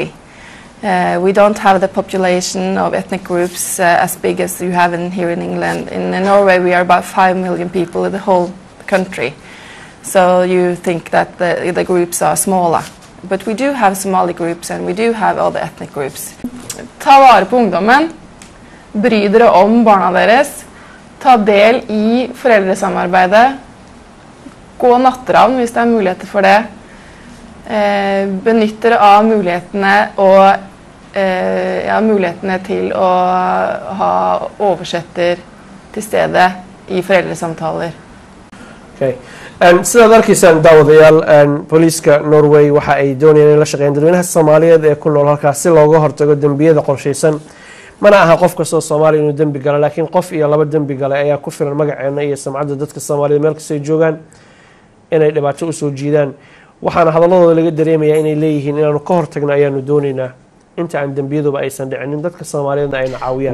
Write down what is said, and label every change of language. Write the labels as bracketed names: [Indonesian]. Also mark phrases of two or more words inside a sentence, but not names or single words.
[English] We don't have the population of ethnic groups as big as you have here in England. In Norway we are about 5 million people in the whole country. So you think that the groups are smaller. But we do have Somali groups and we do have other ethnic groups. [Norwegian] Ta vare på ungdommen, bry dere om barna deres, ta del i foreldresamarbeidet, gå nattravn hvis det er muligheter for det. Benytt dere av mulighetene og mulighetene til å ha oversetter til stede i foreldresamtaler. [English] Okay. [Somali] Sida dalkiisan daawadayaal booliiska Norway waxa ay doonayaan in la shaqeeyaan dadweynaha Soomaaliyeed ee ku nool halkaas si looga hortago dambiyada qorsheysan mana aha qof kasta Soomaali inuu dambi galo laakiin qof iyo laba dambi gale ayaa ku filan magaceena iyo sumcadda dadka Soomaaliyeed meel kasta ay joogaan inay dhibaato u soo jiidaan waxaana hadalladooda laga dareemayaa inay leeyihiin inaanu ka hortagno ayaanu doonaynaa inta aan dambiyaduba aysan dhicin dadka Soomaaliyeed ay caawiyaan